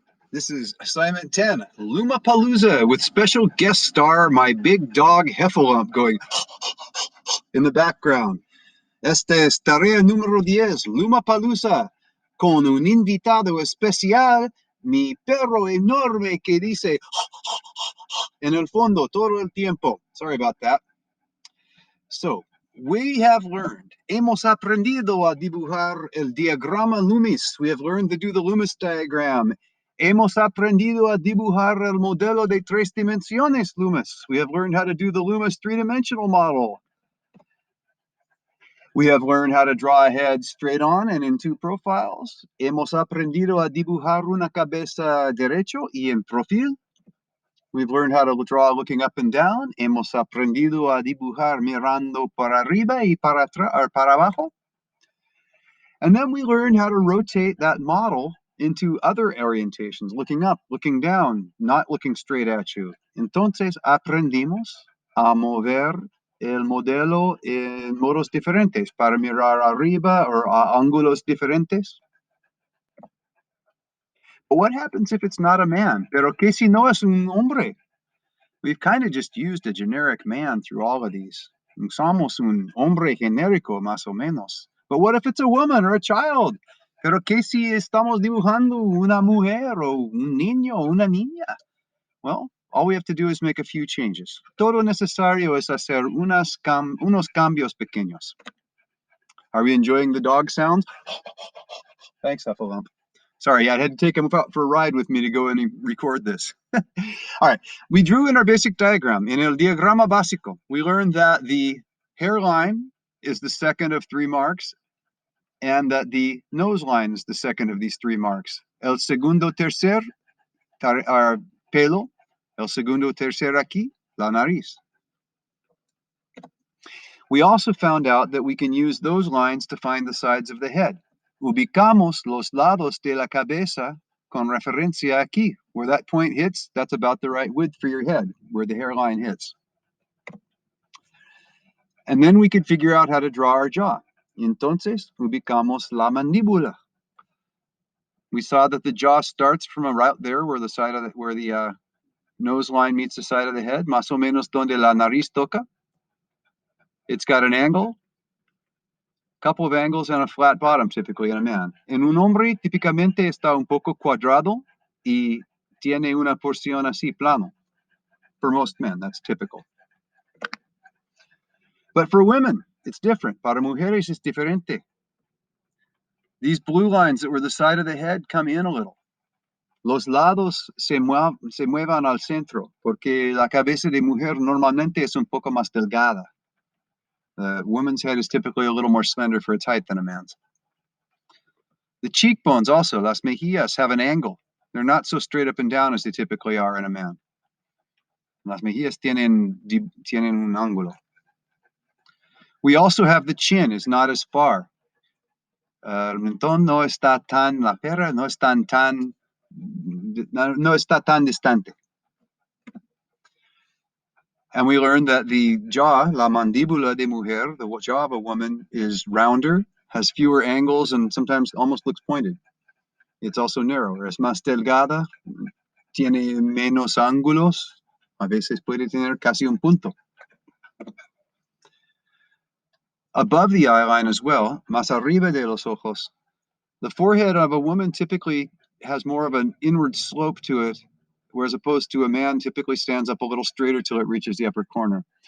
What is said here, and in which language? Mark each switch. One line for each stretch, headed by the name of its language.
English: This is assignment 10, LoomaPalooza, with special guest star, my big dog Heffalump, going in the background.
Spanish: Este es tarea número 10, LoomaPalooza, con un invitado especial, mi perro enorme que dice en el fondo todo el tiempo.
English: Sorry about that. So, we have learned,
Spanish: hemos aprendido a dibujar el diagrama Loomis.
English: We have learned to do the Loomis diagram.
Spanish: Hemos aprendido a dibujar el modelo de tres dimensiones Loomis.
English: We have learned how to do the Loomis three-dimensional model. We have learned how to draw a head straight on and in two profiles.
Spanish: Hemos aprendido a dibujar una cabeza derecho y en profil.
English: We've learned how to draw looking up and down.
Spanish: Hemos aprendido a dibujar mirando para arriba y para abajo.
English: And then we learned how to rotate that model into other orientations, looking up, looking down, not looking straight at you.
Spanish: Entonces aprendimos a mover el modelo en modos diferentes para mirar arriba or a ángulos diferentes.
English: But what happens if it's not a man?
Spanish: Pero que si no es un hombre?
English: We've kind of just used a generic man through all of these.
Spanish: Somos un hombre genérico, más o menos.
English: But what if it's a woman or a child?
Spanish: Pero que si estamos dibujando una mujer o un niño o una niña?
English: Well, all we have to do is make a few changes.
Spanish: Todo necesario es hacer unos cambios pequeños.
English: Are we enjoying the dog sounds? Thanks, Heffalump. Sorry, I had to take him out for a ride with me to go in and record this. All right, we drew in our basic diagram. In
Spanish: el diagrama básico,
English: we learned that the hairline is the second of 3 marks and that the nose line is the second of these 3 marks.
Spanish: El segundo tercer pelo, el segundo tercer aquí, la nariz.
English: We also found out that we can use those lines to find the sides of the head.
Spanish: Ubicamos los lados de la cabeza con referencia aquí.
English: Where that point hits, that's about the right width for your head, where the hairline hits. And then we could figure out how to draw our jaw.
Spanish: Entonces, ubicamos la mandíbula.
English: We saw that the jaw starts from about there where the nose line meets the side of the head,
Spanish: más o menos donde la nariz toca.
English: It's got an angle, couple of angles, and a flat bottom typically in a man.
Spanish: En un hombre típicamente está un poco cuadrado y tiene una porción así plano.
English: For most men, that's typical. But for women, it's different.
Spanish: Para mujeres es diferente.
English: These blue lines that were the side of the head come in a little.
Spanish: Los lados se muevan al centro, porque la cabeza de mujer normalmente es un poco más delgada.
English: The woman's head is typically a little more slender for its height than a man's. The cheekbones also,
Spanish: las mejillas,
English: have an angle. They're not so straight up and down as they typically are in a man.
Spanish: Las mejillas tienen un ángulo.
English: We also have the chin is not as far.
Spanish: El mentón no está tan, la perra no está tan distante.
English: And we learned that the jaw,
Spanish: la mandíbula de mujer,
English: the jaw of a woman, is rounder, has fewer angles, and sometimes almost looks pointed. It's also narrower.
Spanish: Es más delgada, tiene menos ángulos, a veces puede tener casi un punto.
English: Above the eye line as well,
Spanish: más arriba de los ojos,
English: the forehead of a woman typically has more of an inward slope to it, whereas opposed to a man typically stands up a little straighter till it reaches the upper corner.